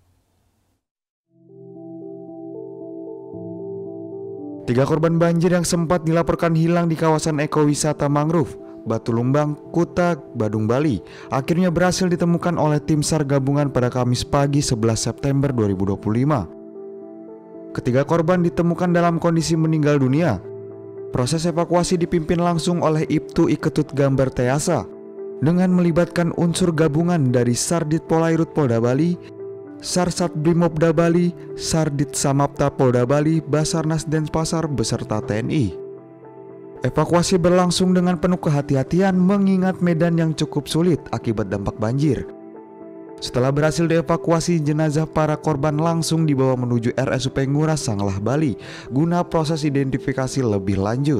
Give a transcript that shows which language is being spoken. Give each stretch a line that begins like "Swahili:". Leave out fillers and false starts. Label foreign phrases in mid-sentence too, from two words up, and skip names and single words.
Indonesian: 3 korban banjir yang sempat dilaporkan hilang di kawasan ekowisata mangrove Batu Lumbang, Kuta, Badung, Bali akhirnya berhasil ditemukan oleh tim SAR gabungan pada Kamis pagi 11 September 2025. Ketiga korban ditemukan dalam kondisi meninggal dunia. Proses evakuasi dipimpin langsung oleh Ibtu Iketut Gambar Teasa dengan melibatkan unsur gabungan dari SAR Dit Polerut Polda Bali, SAR Satbrimobda Bali, SAR Dit Samapta Polda Bali, Basarnas Denpasar beserta TNI. Evakuasi berlangsung dengan penuh kehati-hatian mengingat medan yang cukup sulit akibat dampak banjir. Setelah berhasil dievakuasi, jenazah para korban langsung dibawa menuju RSUP Ngurah Sanglah Bali guna proses identifikasi lebih lanjut.